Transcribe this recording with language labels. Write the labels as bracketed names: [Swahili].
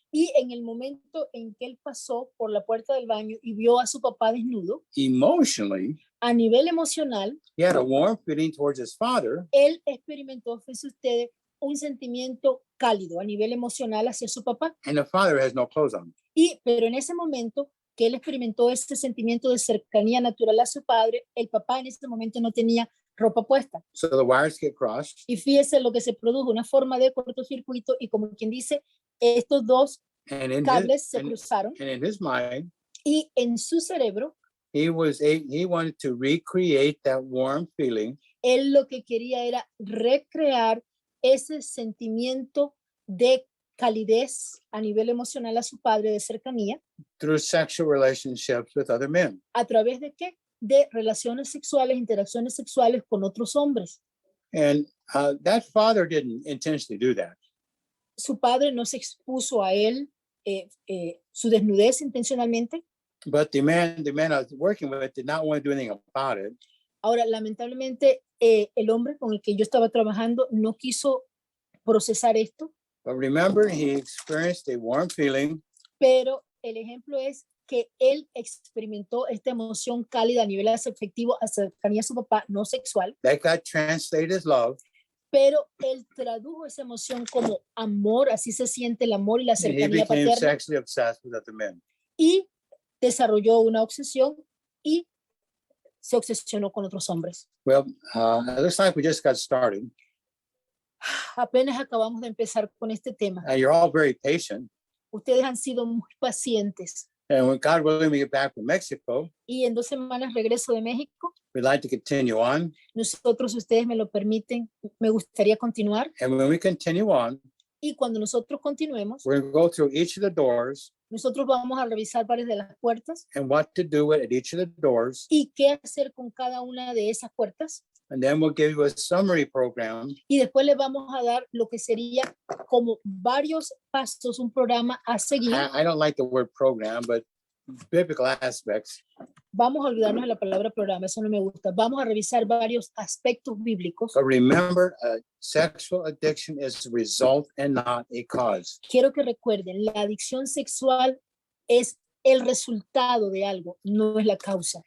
[Spanish] Y en el momento en que él pasó por la puerta del baño y vio a su papá desnudo, [English] emotionally, [Spanish] a nivel emocional, [English] he had a warm feeling towards his father, [Spanish] él experimentó, fíjense ustedes, un sentimiento cálido a nivel emocional hacia su papá. [English] and the father has no clothes on. [Spanish] Pero en ese momento que él experimentó ese sentimiento de cercanía natural a su padre, el papá en ese momento no tenía ropa puesta. [English] So the wires get crossed. [Spanish] Y fíjese lo que se produjo, una forma de cortocircuito, y como quien dice, estos dos [English] And in [Spanish] cables se cruzaron, [English] and in his mind, [Spanish] y en su cerebro, [English] he wanted to recreate that warm feeling [Spanish] él lo que quería era recrear ese sentimiento de calidez a nivel emocional a su padre, de cercanía. [English] through sexual relationships with other men. [Spanish] ¿A través de qué? De relaciones sexuales, interacciones sexuales con otros hombres. [English] And that father didn't intentionally do that. [Spanish] Su padre no se expuso a él su desnudez intencionalmente. [English] But the man I was working with did not want to do anything about it. [Spanish] Ahora, lamentablemente, el hombre con el que yo estaba trabajando no quiso procesar esto, [English] But remember, he experienced a warm feeling, [Spanish] pero el ejemplo es que él experimentó esta emoción cálida a nivel afectivo, a cercanía a su papá, no sexual, [English] That got translated as love. [Spanish] pero él tradujo esa emoción como amor, así se siente el amor y la [English] And he [Spanish] cercanía [English] became [Spanish] paterna, [English] sexually obsessed with other men. [Spanish] y desarrolló una obsesión y se obsesionó con otros hombres. [English] Well, it looks like we just got started. [Spanish] Apenas acabamos de empezar con este tema. [English] You're all very patient. [Spanish] Ustedes han sido muy pacientes. [English] And when God willing, we get back from Mexico, [Spanish] Y en 2 semanas regreso de México. [English] we'd like to continue on. [Spanish] Nosotros, si ustedes me lo permiten, me gustaría continuar. [English] And when we continue on, [Spanish] Y cuando nosotros continuemos, [English] we're going to go through each of the doors [Spanish] nosotros vamos a revisar varias de las puertas [English] and what to do at each of the doors. [Spanish] y qué hacer con cada una de esas puertas. [English] And then we'll give you a summary program [Spanish] Y después les vamos a dar lo que sería como varios pasos, un programa a seguir. [English] I don't like the word program, but biblical aspects. [Spanish] Vamos a olvidarnos de la palabra programa, eso no me gusta. Vamos a revisar varios aspectos bíblicos. [English] But remember, sexual addiction is a result and not a cause. [Spanish] Quiero que recuerden, la adicción sexual es el resultado de algo, no es la causa.